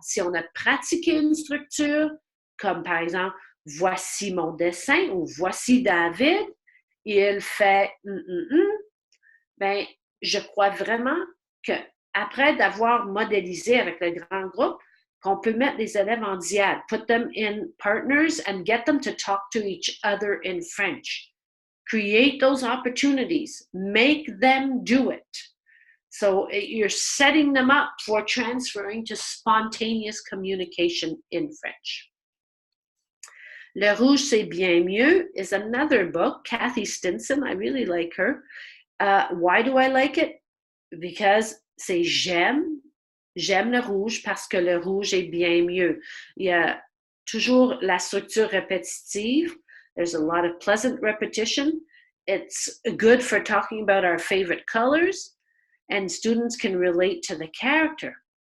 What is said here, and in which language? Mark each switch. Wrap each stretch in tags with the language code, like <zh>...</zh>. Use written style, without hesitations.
<fr>Si on a pratiqué une structure, comme par exemple « Voici mon dessin » ou « Voici David, il fait ben, je crois vraiment que après d'avoir modélisé avec le grand groupe, qu'on peut mettre les élèves en diade,</fr> <en>put them in partners and get them to talk to each other in French. Create those opportunities. Make them do it. So you're setting them up for transferring to spontaneous communication in French. Le Rouge, c'est bien mieux is another book. Kathy Stinson, I really like her. Why do I like it? Because</en> <fr>c'est j'aime le rouge parce que le rouge est bien mieux. Il y a toujours la structure répétitive.</fr> <en>There's a lot of pleasant repetition. It's good for talking about our favorite colors, and students can relate to the character.</en>